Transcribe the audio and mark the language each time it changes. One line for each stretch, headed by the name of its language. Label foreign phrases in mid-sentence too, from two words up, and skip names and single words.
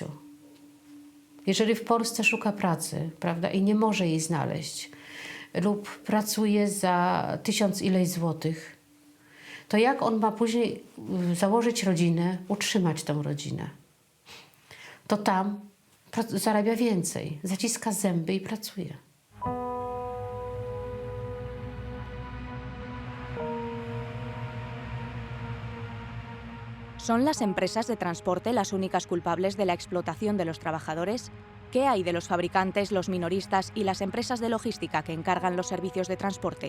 Polish: Jeżeli w Polsce szuka pracy, prawda, i nie może jej znaleźć lub pracuje za 1000 ileś złotych, to jak on ma później założyć rodzinę, utrzymać tę rodzinę? To tam zarabia więcej, zaciska zęby i pracuje.
Spanish: ¿Son las empresas de transporte las únicas culpables de la explotación de los trabajadores? ¿Qué hay de los fabricantes, los minoristas y las empresas de logística que encargan los servicios de transporte?